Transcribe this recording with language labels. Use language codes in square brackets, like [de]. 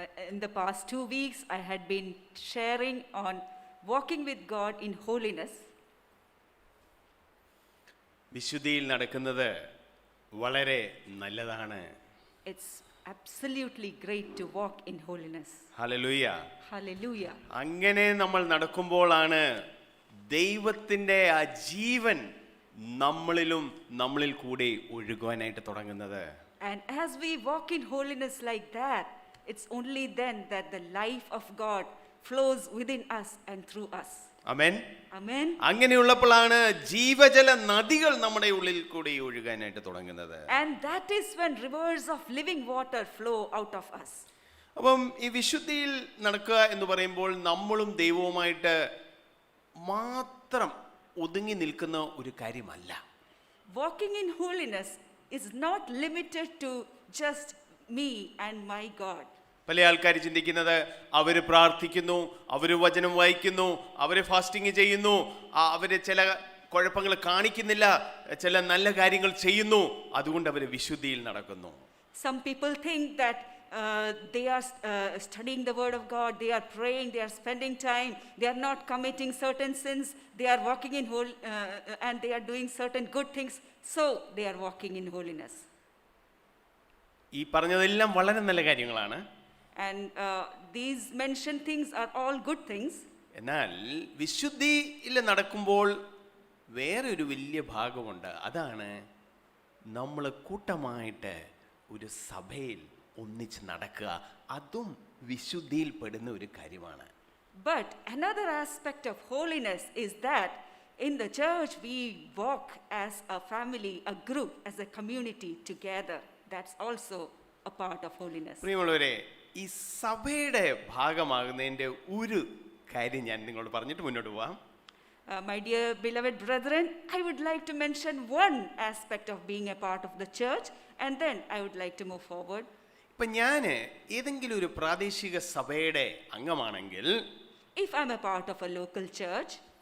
[en] In the past 2 weeks, I had been sharing on walking with God in holiness. [ml] വിശുദ്ധിയിൽ നടക്കുന്നത് വളരെ നല്ലതാണ്. [en] It's absolutely great to walk in holiness. [ml] Hallelujah. [en] Hallelujah. [ml] അങ്ങനെ നമ്മൾ നടക്കുമ്പോഴാണ് ദൈവത്തിൻ്റെ ആ ജീവൻ നമ്മളിൽ കൂടി ഒഴുകുവാനായിട്ട് തുടങ്ങുന്നത്. [en] And as we walk in holiness like that, it's only then that the life of God flows within us and through us. [ml] Amen. [en] Amen. [ml] അങ്ങനെയുള്ളപ്പോഴാണ് ജീവജല നദികൾ നമ്മുടെ ഉള്ളിൽ കൂടി ഒഴുകാനായിട്ട് തുടങ്ങുന്നത്. [en] And that is when rivers of living water flow out of us. [ml] അപ്പം ഈ വിശുദ്ധിയിൽ നടക്കുക എന്ന് പറയുമ്പോൾ നമ്മളും ദൈവവുമായിട്ട് മാത്രം ഒതുങ്ങി നിൽക്കുന്ന ഒരു കാര്യമല്ല. [en] Walking in holiness is not limited to just me and my God. [ml] പല ആൾക്കാർ ചിന്തിക്കുന്നത് അവർ പ്രാർത്ഥിക്കുന്നു, അവർ വചനം വായിക്കുന്നു, അവർ ഫാസ്റ്റിംഗ് ചെയ്യുന്നു, അവർ ചില കുഴപ്പങ്ങൾ കാണിക്കുന്നില്ല, ചില നല്ല കാര്യങ്ങൾ ചെയ്യുന്നു, അതുകൊണ്ട് അവർ വിശുദ്ധിയിൽ നടക്കുന്നു. [en] Some people think that they are studying the word of God, they are praying, they are spending time, they are not committing certain sins, they are walking in and they are doing certain good things, so they are walking in holiness. [ml] ഈ പറഞ്ഞതെല്ലാം വളരെ നല്ല കാര്യങ്ങളാണ്. [en] And these mentioned things are all good things. [ml] എന്നാൽ വിശുദ്ധിയിൽ നടക്കുമ്പോൾ വേറെ ഒരു വലിയ ഭാഗമുണ്ട്. അതാണ് നമ്മൾ കൂട്ടമായിട്ട് ഒരു സഭയിൽ ഒന്നിച്ച് നടക്കുക. അതും വിശുദ്ധിയിൽ പെടുന്ന ഒരു കാര്യമാണ്. [en] But another aspect of holiness is that in the church we walk as a family, a group, as a community together. That's also a part of holiness. [ml] പ്രിയമുള്ളവരെ, ഈ സഭയുടെ ഭാഗമാകുന്നതിൻ്റെ ഒരു കാര്യം ഞാൻ നിങ്ങളോട് പറഞ്ഞിട്ട് മുന്നോട്ട് പോവാം. [en] My dear beloved brethren, I would like to mention one aspect of being a part of the church, and then I would like to move forward. [ml] ഇപ്പം ഞാൻ ഏതെങ്കിലും ഒരു പ്രാദേശിക സഭയുടെ അംഗമാണെങ്കിൽ, [en] If I'm a part of a local church,